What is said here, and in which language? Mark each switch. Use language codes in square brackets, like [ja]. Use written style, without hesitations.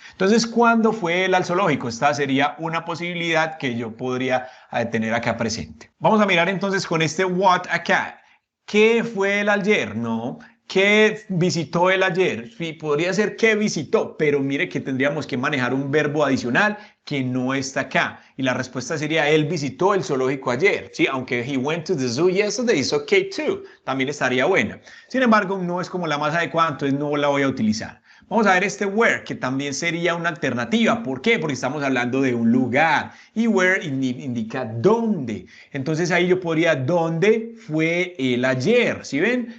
[es] Entonces, ¿cuándo fue él al zoológico? Esta sería una posibilidad que yo podría tener acá presente. Vamos a mirar entonces con este what acá. ¿Qué fue él ayer? No. ¿Qué visitó él ayer? Sí, podría ser que visitó, pero mire que tendríamos que manejar un verbo adicional que no está acá. Y la respuesta sería, él visitó el zoológico ayer. Sí, aunque [en] he went to the zoo yesterday, it's okay too. [es] También estaría buena. Sin embargo, no es como la más adecuada, entonces no la voy a utilizar. Vamos a ver este where, que también sería una alternativa. ¿Por qué? Porque estamos hablando de un lugar. Y where indica dónde. Entonces ahí yo podría, ¿dónde fue él ayer? ¿Sí ven?